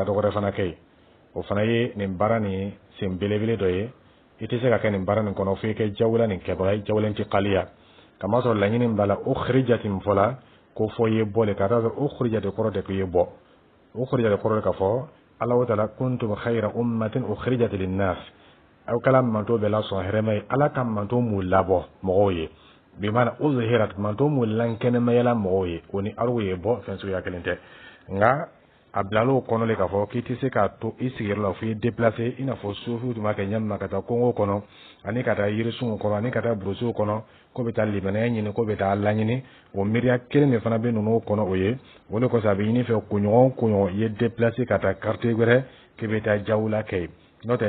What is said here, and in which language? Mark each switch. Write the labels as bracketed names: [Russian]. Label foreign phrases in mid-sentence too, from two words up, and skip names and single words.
[Bambara] dɔ wɛrɛ fana kɛ yen o fana ye nin baara nin sen belebele dɔ ye i tɛ se ka kɛ nin baara nin kɔnɔ fo i kɛ jawla nin kɛbaga ye [Arabic] جولة انتقالية [Bambara] kamasɔrɔ laɲini b'a la ukhrijat min fɔla ko fɔ i ye bɔ de ka taa sɔrɔ ukhrijat kɔrɔ tɛ ko i ye bɔ ukhrijat kɔrɔ ka fɔ ala ta'ala [Arabic] كنتم خير أمة أخرجت للناس [Bambara] aw kala manto bɛ la sɔn hɛrɛma ye ala ka manto mu labɔ mɔgɔw ye bi mana uzhirat manto mu lankɛnɛmayala mɔgɔw ye o ni araw ye bɔ fɛn suguya kelen tɛ nka a bilal'o kɔnɔ le k'a fɔ k'i tɛ se k'a to i sigiyɔrɔ la fo i déplacer i n'a fɔ sufiw tun b'a kɛ ɲamina ka taa kongo kɔnɔ ani ka taa yirisunw kɔnɔ ani ka taa burusiw kɔnɔ ko bɛ taa libanaya ɲini ko bɛ taa laɲini o miiriya kelen de fana bɛ ninnu kɔnɔ o ye o de kosɔn a bɛ ɲini fɛ kunɲɔgɔn i ye déplacer ka taa quartier wɛrɛ k'i bɛ taa jawula kɛ yen n'o tɛ